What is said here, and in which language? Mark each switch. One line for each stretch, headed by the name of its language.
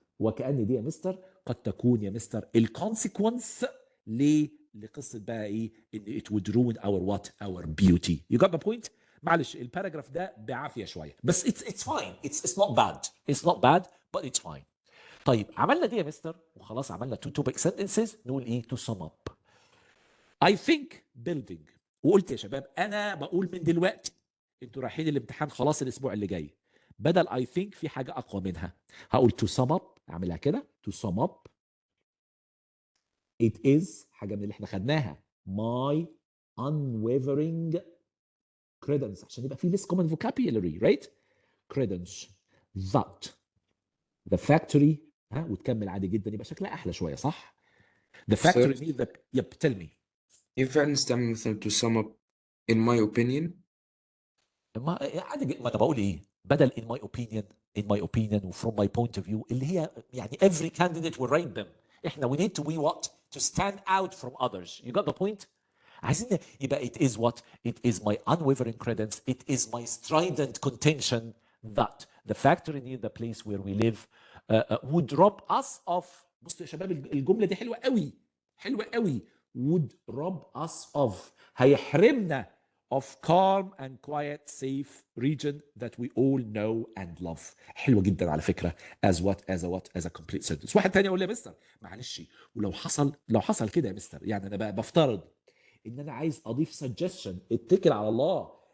Arabic: وكأن دي يا مستر قد تكون يا مستر الكونسيكونس لقصة بقى ايه؟ ان
English: it would ruin our beauty. You got the point?
Arabic: معلش الباراجراف ده بعافية شوية بس
English: it's fine. It's not bad but it's fine.
Arabic: طيب عملنا دي يا مستر وخلاص عملنا
English: 2 topic sentences.
Arabic: نقول ايه
English: to sum up. I think building.
Arabic: وقلت يا شباب انا بقول من دلوقتي انتوا رايحين الامتحان خلاص الاسبوع اللي جاي، بدل I think في حاجة اقوى منها.
English: هقول to sum up. اعملها كده to sum up. It is
Arabic: حاجة من اللي احنا خدناها
English: my unwavering credence
Arabic: عشان يبقى في
English: less common vocabulary right. Credence that the factory
Arabic: وتكمل عادي جدا يبقى شكلها احلى شوية صح.
English: The factory needs the yep tell me.
Arabic: ينفع نستعمل مثلا
English: to sum up in my opinion؟
Arabic: ما عادي ما انا بقول ايه بدل in my opinion و from my point of view اللي هي يعني
English: every candidate will write them.
Arabic: احنا
English: we need to be what to stand out from others. You got the point?
Arabic: عايزين يبقى
English: it is what it is my unwavering credence, it is my strident contention that the factory near the place where we live would rob us of.
Arabic: بصوا يا شباب الجملة دي حلوة قوي
English: would rob us of
Arabic: هيحرمنا
English: of calm and quiet safe region that we all know and love.
Arabic: حلوه جدا على فكره
English: as a complete sentence.
Arabic: واحد تاني يقول لي يا مستر معلش، ولو حصل كده يا مستر، يعني انا بقى بفترض ان انا عايز اضيف suggestion، اتكل على الله.